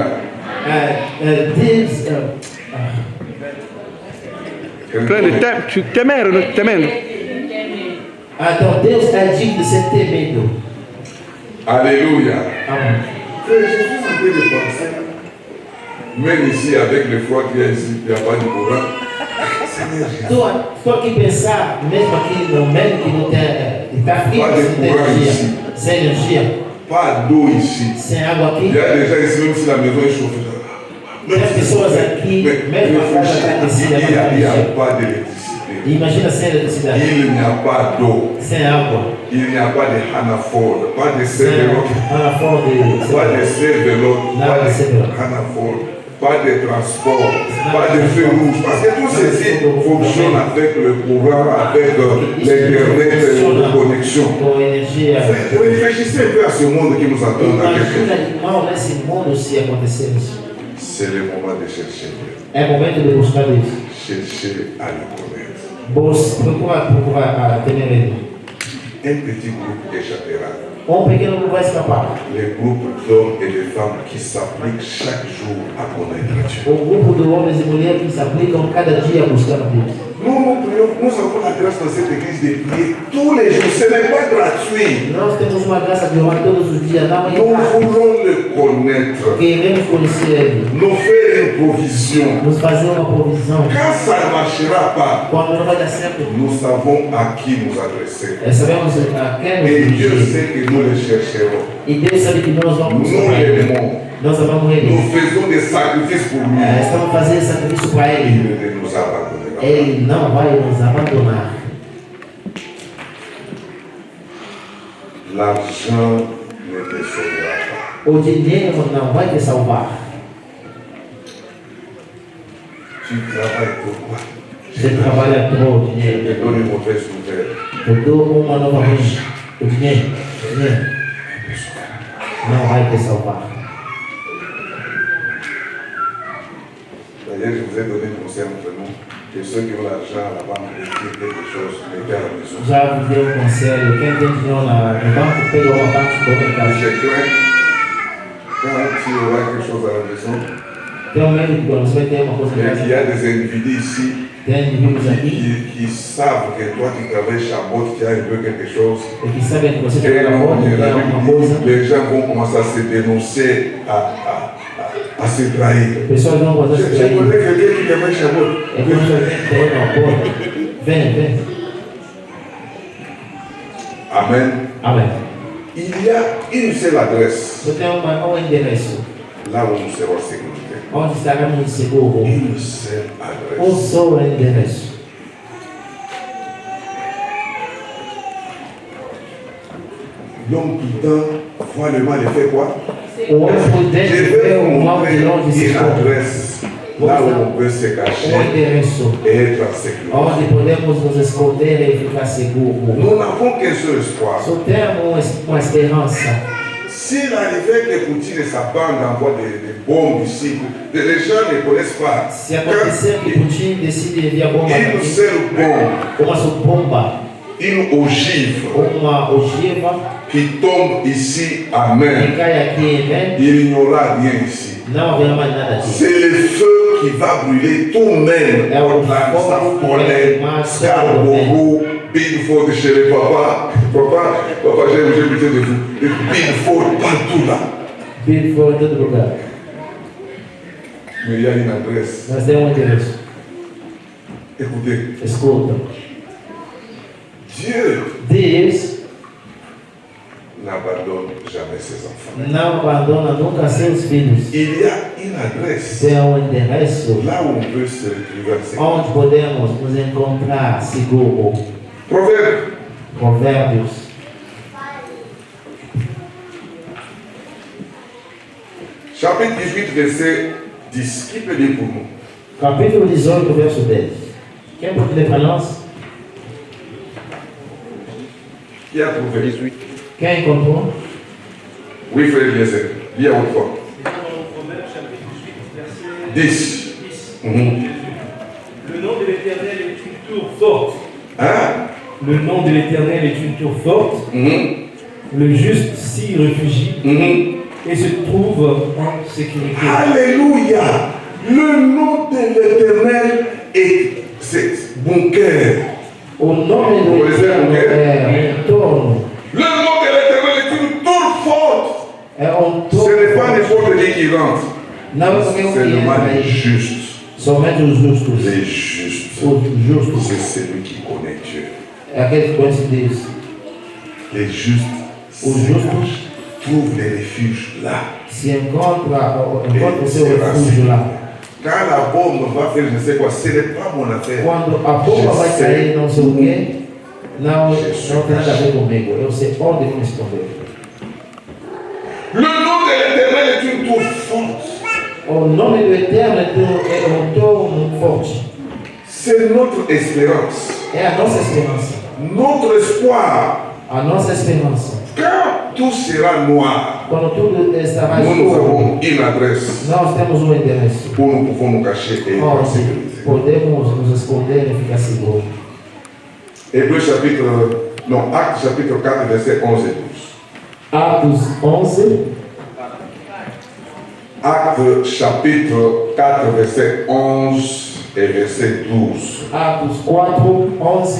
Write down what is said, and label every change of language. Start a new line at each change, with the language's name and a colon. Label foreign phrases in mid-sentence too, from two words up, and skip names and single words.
Portuguese: Deus Crede, temendo, temendo. então Deus é digno de ser temido.
French: Alléluia.
Portuguese: Amém.
French: Frère, je suis en train de penser, même ici avec le froid qu'il y a ici, il n'y a pas de courant. Seigneur Jésus.
Portuguese: Estou aqui a pensar, mesmo aqui no meio que não tem, está frio,
French: Pas de
Portuguese: sem
French: courant
Portuguese: energia,
French: ici.
Portuguese: sem energia,
French: Pas d'eau ici.
Portuguese: sem água
French: Il
Portuguese: aqui.
French: y a des gens ici, même si la maison est chauffée.
Portuguese: Tem pessoas aqui, mesmo a casa está aquecida,
French: il n'y a pas d'électricité.
Portuguese: Imagina sem eletricidade,
French: Il n'y a pas d'eau.
Portuguese: sem água,
French: Il n'y a pas de Hanaphore, pas de
Portuguese: sem Severot, a forma
French: pas de Severot,
Portuguese: Não,
French: pas de Severot. Hanaphore, pas de transport, pas de feu rouge. Parce que tout ceci fonctionne avec le courant, avec l'Internet, la connexion.
Portuguese: com energia.
French: Réfléchissez un peu à ce monde qui nous attend dans quelques
Portuguese: Imagina,
French: jours.
Portuguese: irmão, nesse mundo se acontecer isso.
French: C'est le moment de chercher Dieu.
Portuguese: É momento de buscar Deus.
French: Chercher à le connaître.
Portuguese: Procura temer Ele.
French: Un petit groupe échappera.
Portuguese: Pequeno não vai escapar.
French: Les groupes d'hommes et de femmes qui s'appliquent chaque jour à connaître Dieu.
Portuguese: Grupo de homens e mulheres que se aplicam cada dia buscando Deus.
French: Nous avons la grâce dans cette église de prier tous les jours. Ce n'est pas gratuit.
Portuguese: Nós temos uma graça de orar todos os dias. Não é
French: Nous
Portuguese: fácil.
French: voulons le connaître.
Portuguese: Queremos conhecer Ele.
French: Nous faire une provision.
Portuguese: Nos fazer uma provisão.
French: Quand ça ne marchera pas,
Portuguese: Quando não vai dar certo,
French: nous savons à qui nous adresser.
Portuguese: sabemos a quem nos
French: Et Dieu
Portuguese: dirigir.
French: sait que nous le chercherons.
Portuguese: E Deus sabe que nós vamos
French: Nous
Portuguese: buscar Ele.
French: l'aimons.
Portuguese: Nós amamos Ele.
French: Nous faisons des sacrifices pour lui.
Portuguese: Estamos fazendo sacrifício para Ele.
French: Il ne nous abandonnera pas.
Portuguese: Ele não vai nos abandonar.
French: L'argent ne te sauvera pas.
Portuguese: O dinheiro não vai te salvar.
French: Tu travailles pour quoi?
Portuguese: Você trabalha com o
French: Je
Portuguese: dinheiro.
French: te donne une mauvaise nouvelle.
Portuguese: Eu dou uma nova ruim. O dinheiro não vai te salvar.
French: D'ailleurs, je vous ai donné un conseil entre nous que ceux qui ont l'argent à la banque écrivent quelque chose, mettez à la maison.
Portuguese: Já vos dei conselho. Quem tem dinheiro no banco, pega uma parte e coloca em casa.
French: Je crains, quand tu auras quelque chose à la maison,
Portuguese: Tenho medo de quando você vai ter uma coisa em
French: et
Portuguese: casa.
French: qu'il y a des individus ici
Portuguese: Tem inimigos aqui
French: qui savent que toi tu travailles chameau, tu as un peu quelque chose.
Portuguese: e que sabem que você
French: Et
Portuguese: trabalha muito, tem
French: la
Portuguese: alguma
French: Bible
Portuguese: coisa.
French: dit, les gens vont commencer à se dénoncer, à se trahir.
Portuguese: Pessoas vão fazer
French: Je
Portuguese: isso aí.
French: connais quelqu'un qui travaille chameau.
Portuguese: É quando você tem uma porta. Vem. Amen. Amém.
French: Il y a une seule adresse
Portuguese: Você tem um endereço.
French: là où nous serons en sécurité.
Portuguese: Onde estaremos seguros?
French: Une seule
Portuguese: Um
French: adresse.
Portuguese: só endereço.
French: L'homme prudent voit le mal et fait quoi?
Portuguese: O homem prudente
French: Je
Portuguese: vê
French: vais
Portuguese: o
French: vous
Portuguese: mal de
French: montrer
Portuguese: longe e se
French: une
Portuguese: esconde.
French: adresse là où on peut se cacher
Portuguese: Endereço.
French: et être en sécurité.
Portuguese: Onde podemos nos esconder e ficar seguros.
French: Nous n'avons qu'un seul espoir.
Portuguese: Só temos uma esperança.
French: S'il arrivait que Poutine et sa bande envoient des bombes ici, les gens ne connaissent pas.
Portuguese: Se acontecer que Putin decide enviar bomba
French: Une
Portuguese: aqui,
French: seule bombe,
Portuguese: uma só bomba,
French: une ogive
Portuguese: uma ogiva
French: qui tombe ici à
Portuguese: que
French: main,
Portuguese: cai aqui em mim,
French: il n'y aura rien ici.
Portuguese: não haverá mais nada aqui.
French: C'est le feu qui va brûler tout même.
Portuguese: É o Portland, fogo que vai Saint-Paulin, queimar
French: Scarborough, Bigford chez les papas. Papa, j'ai pitié de vous. Bigford, partout là.
Portuguese: Billy foi em todo lugar.
French: Mais il y a une adresse.
Portuguese: Nós temos um endereço.
French: Écoutez,
Portuguese: Escuta.
French: Dieu
Portuguese: Deus
French: n'abandonne jamais ses enfants.
Portuguese: não abandona nunca seus filhos.
French: Il y a une adresse
Portuguese: Tem um endereço
French: là où on peut se retrouver.
Portuguese: onde podemos nos encontrar seguro.
French: Proverbe
Portuguese: Provérbios.
French: chapitre 18, verset 10. Qui peut lire pour nous?
Portuguese: Capítulo 18, verso 10. Quem pode ler para nós?
French: Qui a trouvé? 18.
Portuguese: Quem encontrou?
French: Oui, frère Eliezer. Lis à haute voix. 10. Le nom de l'Éternel est une tour forte. Hein? Le nom de l'Éternel est une tour forte. Le juste s'y réfugie et se trouve en sécurité. Alléluia. Le nom de l'Éternel est bunker.
Portuguese: O nome do Eterno é um torno.
French: Le nom de l'Éternel est une tour forte.
Portuguese: É um
French: Ce
Portuguese: torno.
French: n'est pas n'importe qui rentre.
Portuguese: Não é qualquer um
French: C'est
Portuguese: que
French: le
Portuguese: entra
French: mal
Portuguese: aí.
French: juste.
Portuguese: Somente os justos.
French: Les justes.
Portuguese: Os justos.
French: C'est celui qui connaît Dieu.
Portuguese: É aquele que conhece Deus.
French: Les justes
Portuguese: Os justos
French: trouvent les refuges là.
Portuguese: se encontram o seu refúgio lá.
French: Quand la bombe va faire je sais quoi, ce n'est pas mon affaire.
Portuguese: Quando a bomba vai cair, não sei o quê, não tem nada a ver comigo. Eu sei onde me esconder.
French: Le nom de l'Éternel est une tour forte.
Portuguese: O nome do Eterno é um torno forte.
French: C'est notre espérance.
Portuguese: É a nossa esperança.
French: Notre espoir.
Portuguese: A nossa esperança.
French: Quand tout sera noir,
Portuguese: Quando tudo estará
French: nous
Portuguese: escuro,
French: avons une adresse
Portuguese: nós temos um endereço.
French: où nous pouvons nous cacher et être en
Portuguese: Onde
French: sécurité.
Portuguese: podemos nos esconder e ficar seguros.
French: Hébreux chapitre, non, Actes chapitre 4, versets 11 et 12.
Portuguese: Atos 11,
French: Actes chapitre 4, verset 11 et verset 12.
Portuguese: Atos 4, 11.